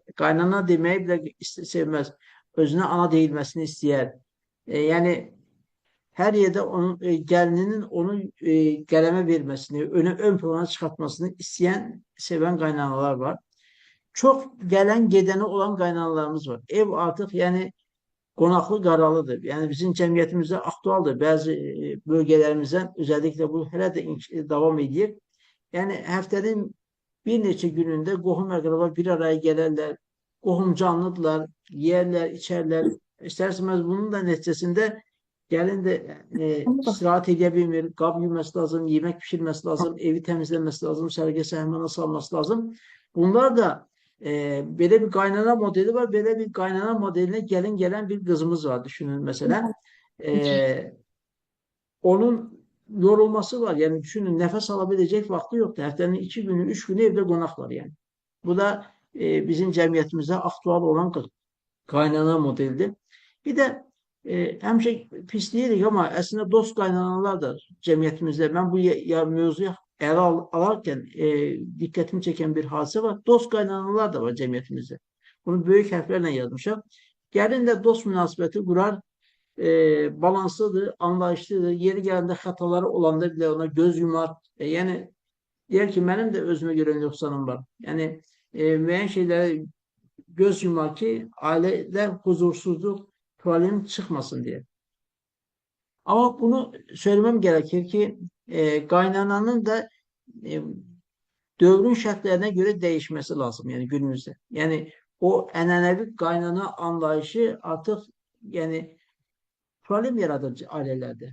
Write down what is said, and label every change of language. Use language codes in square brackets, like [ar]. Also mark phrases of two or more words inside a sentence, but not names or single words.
[tr] Kaynana demeyi bile sevmez. Özüne ana değilmesini isteyer. Yani her yerde onun gelininin onu geleme vermesini, ön plana çıkartmasını isteyen, seven kaynanalar var. çok gelen gedeni olan qaynanalarımız var. [az] Ev artıq yəni qonaqlı qaralıdır. Yəni bizim cəmiyyətimizdə aktualdır. Bəzi bölgələrimizdən özəlliklə bu hələ də davam edir. Yəni həftənin bir neçə günündə qohum-əqrəba bir araya gələrlər, qohumcanlıdırlar, yeyərlər, içərlər. İstərseniz bunun da nəticəsində gəlin də istirahət edə bilmir, qab yuyması lazım, yemək pişirməsi lazım, evi təmizləməsi lazım, sərgə-səhmana salması lazım. Bunlar da belə bir qaynana modeli var. Belə bir qaynana modelinə gəlin gələn bir qızımız var düşünün məsələn. Onun yorulması var. [tr] Yani düşünün nefes alabilecek vakti yoktu. Haftanın 2 günü, 3 günü evde konak var yani. Bu da bizim cemiyetimizde aktual olan kaynana modelidir. Bir de hemşe pis deyirik ama aslında dost kaynanalar da cemiyetimizde. Ben bu mevzuyu ele alarken dikkatimi çeken bir hadise var. Dost kaynanalar da var cemiyetimizde. Bunu büyük harflerle yazmışım. Gelin de dost münasebeti kurar, balanslıdır, anlayışlıdır. [az] Yeri gələndə xətaları olanda bile ona göz yumar. Yəni deyər ki, mənim də özümə görə nöqsanım var. Yəni müəyyən şeylərə göz yumar ki, ailədə huzursuzluq, problem çıxmasın diye. [tr] Ama bunu söylemem gerekir ki, [az] qaynananın da dövrün şərtlərinə [tr] göre değişmesi lazım. Yani günümüzde. [az] Yani o ənənəvi qaynana anlayışı artık yani problem yaradır ailelerde.